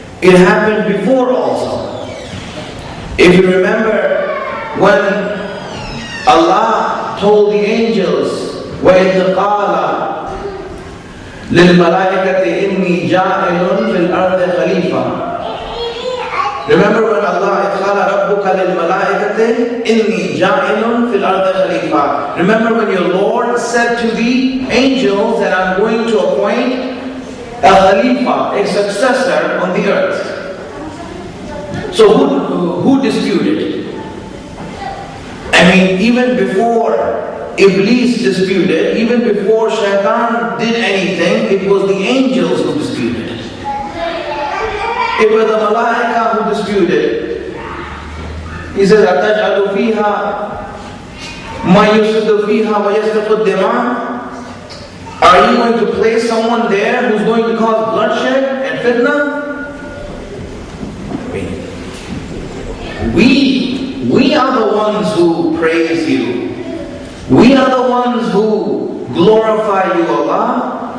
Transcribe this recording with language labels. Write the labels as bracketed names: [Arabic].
[English] It happened before also. If you remember, when Allah told the angels, [Arabic] وَإِذْ قَالَ لِلْمَلَائِكَةِ إِنِّي جَاعِلٌ فِي الْأَرْضِ خَلِيفَةً. [English] Remember when Allah [Arabic] قَالَ رَبُّكَ لِلْمَلَائِكَةِ إِنِّي جَاعِلٌ فِي الْأَرْضِ خَلِيفَةً. [English] Remember when your Lord said to the angels that I'm going to appoint a Khalifa, a successor on the earth. So who disputed? I mean, even before Iblis disputed, even before Shaitan did anything, it was the angels who disputed. It was the Malaika who disputed. He says, [Arabic] أَتَجْعَلُ فِيهَا مَا يُفْسِدُ فِيهَا وَيَسْفِكُ الدِّمَاءَ [English] Are you going to place someone there who's going to cause bloodshed and fitna? We are the ones who praise you. We are the ones who glorify you, Allah.